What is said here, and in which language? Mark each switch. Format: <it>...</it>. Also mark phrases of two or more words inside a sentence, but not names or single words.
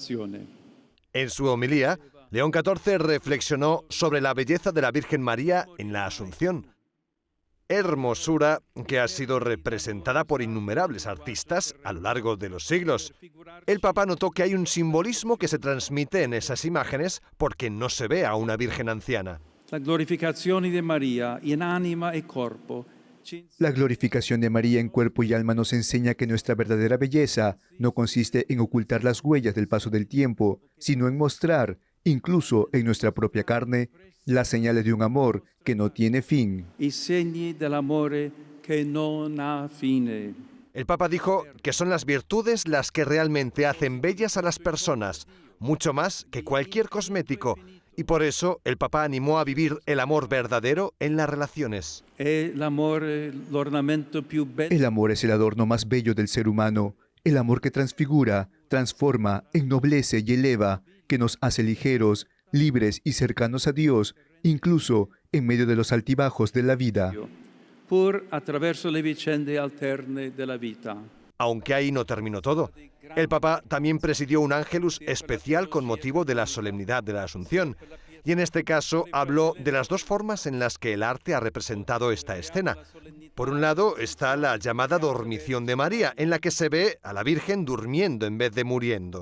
<es>En su homilía, León XIV reflexionó sobre la belleza de la Virgen María en la Asunción. Hermosura que ha sido representada por innumerables artistas a lo largo de los siglos. El Papa notó que hay un simbolismo que se transmite en esas imágenes porque no se ve a una Virgen anciana.</es> <it>La glorificazione di Maria in anima e corpo.</it> <es>La glorificación de María en cuerpo y alma nos enseña que nuestra verdadera belleza no consiste en ocultar las huellas del paso del tiempo, sino en mostrar, incluso en nuestra propia carne, las señales de un amor que no tiene fin.</es> <it>I segni dell'amore che non ha fine.</it> <es>El Papa dijo que son las virtudes las que realmente hacen bellas a las personas, mucho más que cualquier cosmético. Y por eso el Papa animó a vivir el amor verdadero en las relaciones. El amor es el adorno más bello del ser humano, el amor que transfigura, transforma, ennoblece y eleva, que nos hace ligeros, libres y cercanos a Dios, incluso en medio de los altibajos de la vida.</es> <it>Pur attraverso le vicende alterne della vita.</it> <es>Aunque ahí no terminó todo. El Papa también presidió un Ángelus especial con motivo de la solemnidad de la Asunción. Y en este caso habló de las dos formas en las que el arte ha representado esta escena. Por un lado está la llamada Dormición de María, en la que se ve a la Virgen durmiendo en vez de muriendo.</es>